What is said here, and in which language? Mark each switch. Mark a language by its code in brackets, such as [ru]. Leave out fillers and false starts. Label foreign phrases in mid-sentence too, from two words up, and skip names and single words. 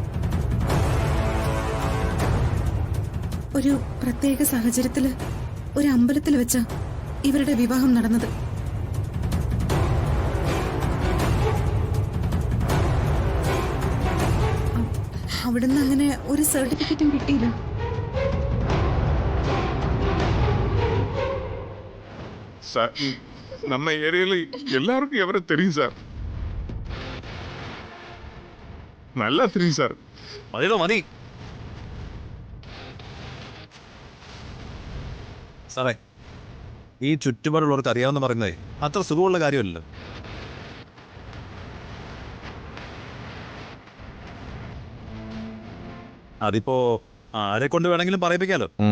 [ml] ഒരു പ്രത്യേക സാഹചര്യത്തില് ഒരു അമ്പലത്തിൽ വെച്ച ഇവരുടെ വിവാഹം നടന്നത്. അവിടുന്ന് അങ്ങനെ ഒരു സർട്ടിഫിക്കറ്റും കിട്ടിയില്ല. [ta] சார், நம்ம ஏரியால எல்லாருக்கும் எவரை தெரியும் சார். நல்லா தெரியும் சார். [ml] മതിയോ മതി സാറേ. ഈ ചുറ്റുപാടുള്ളവർക്ക് അറിയാവുന്ന പറയുന്നതേ അത്ര സുഖമുള്ള കാര്യമല്ലല്ലോ. അതിപ്പോ ആരെ കൊണ്ട് വേണമെങ്കിലും പറയിപ്പിക്കാലോ.